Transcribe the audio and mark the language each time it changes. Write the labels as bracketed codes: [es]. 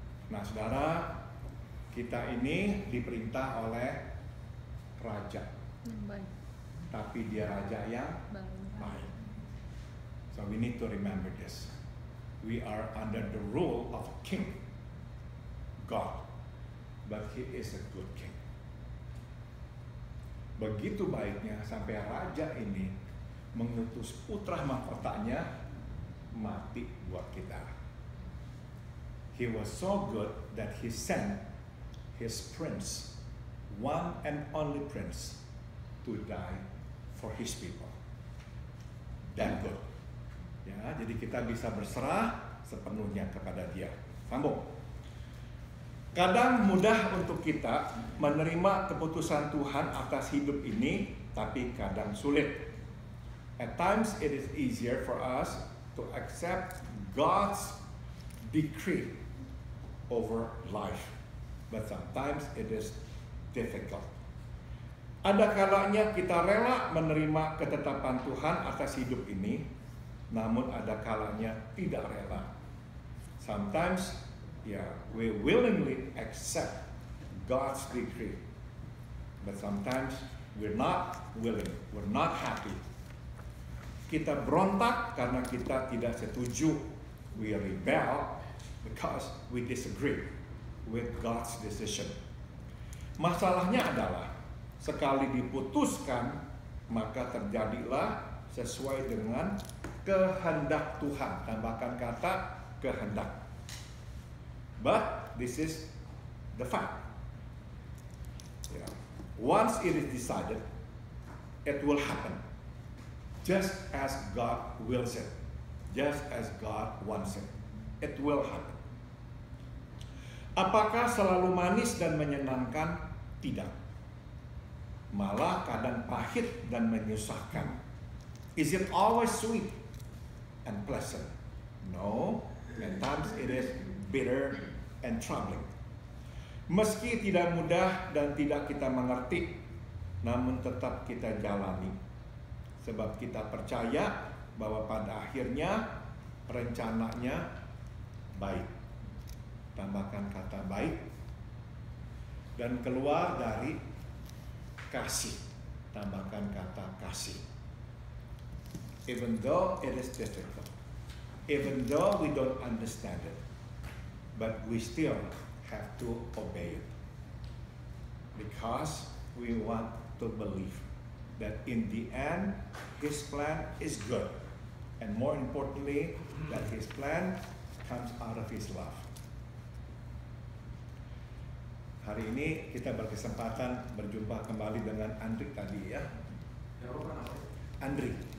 [id] Nah saudara, kita ini diperintah oleh raja. Baik. Tapi dia raja yang baik. [en] So we need to remember this. We are under the rule of a king, God. But he is a good king. [id] Begitu baiknya sampai raja ini mengutus putra mahkotanya mati buat kita. [en] He was so good that he sent his prince, one and only prince, to die for his people. That good. [id] Ya, jadi kita bisa berserah sepenuhnya kepada dia. Sambung. Kadang mudah untuk kita menerima keputusan Tuhan atas hidup ini, tapi kadang sulit. [en] At times it is easier for us to accept God's decree over life, but sometimes it is difficult. [id] Ada kalanya kita rela menerima ketetapan Tuhan atas hidup ini, namun ada kalanya tidak rela. [en] Sometimes, we willingly accept God's decree, but sometimes we're not willing, we're not happy. [id] Kita berontak karena kita tidak setuju. [en] We rebel because we disagree with God's decision. [id] Masalahnya adalah sekali diputuskan, maka terjadilah sesuai dengan kehendak Tuhan. Tambahkan kata [en] kehendak. But this is the fact. Yeah. Once it is decided, it will happen. Just as God wills it. Just as God wants it. It will happen. [id] Apakah selalu manis dan menyenangkan? Tidak. Malah kadang pahit dan menyusahkan. [en] Is it always sweet and pleasant? No. At times it is bitter and troubling. [id] Meski tidak mudah dan tidak kita mengerti, namun tetap kita jalani. Sebab kita percaya bahwa pada akhirnya rencananya baik. Tambahkan kata baik. Dan keluar dari kasih. Tambahkan kata kasih. [en] Even though it is difficult. Even though we don't understand it. But we still have to obey it. Because we want to believe that in the end, His plan is good. And more importantly, that His plan comes out of His love. [id] Hari ini kita berkesempatan berjumpa kembali dengan Andri tadi ya. Andri.